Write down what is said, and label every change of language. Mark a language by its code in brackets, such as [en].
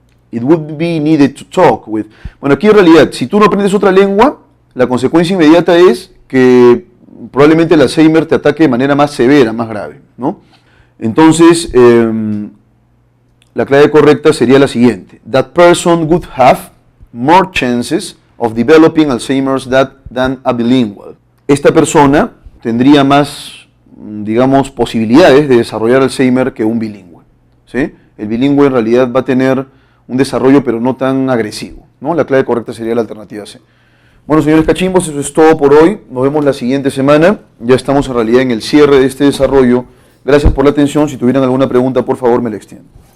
[en] It would be needed to talk with. [es] Bueno, aquí en realidad, si tú no aprendes otra lengua, la consecuencia inmediata es que probablemente el Alzheimer te ataque de manera más severa, más grave, ¿no? Entonces, la clave correcta sería la siguiente. [en] That person would have more chances of developing Alzheimer's than a bilingual. [es] Esta persona tendría más, digamos, posibilidades de desarrollar Alzheimer que un bilingüe, ¿sí? El bilingüe en realidad va a tener un desarrollo pero no tan agresivo, ¿no? La clave correcta sería la alternativa C. Bueno, señores cachimbos, eso es todo por hoy. Nos vemos la siguiente semana. Ya estamos en realidad en el cierre de este desarrollo. Gracias por la atención. Si tuvieran alguna pregunta, por favor, me la extienden.